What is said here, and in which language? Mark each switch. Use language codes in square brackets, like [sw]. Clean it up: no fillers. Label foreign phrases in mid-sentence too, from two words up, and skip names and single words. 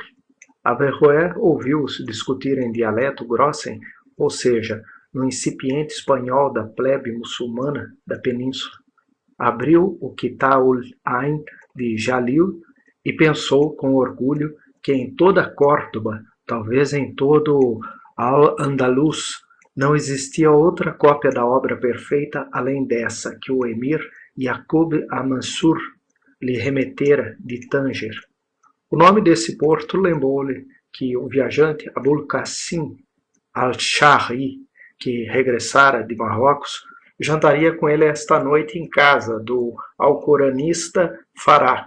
[pt] Averroé ouviu-os discutir em dialeto grossen, ou seja, no incipiente espanhol da plebe muçulmana da península. Abriu o Kitab-ul-Ain de Jalil e pensou com orgulho que em toda Córdoba, talvez em todo Al-Andalus, não existia outra cópia da obra perfeita além dessa que o emir Yaqub al-Mansur lhe remetera de Tanger. O nome desse porto lembrou-lhe que o viajante Abul Qasim al-Shahri, que regressara de Marrocos, jantaria com ele esta noite em casa do alcoranista Farak.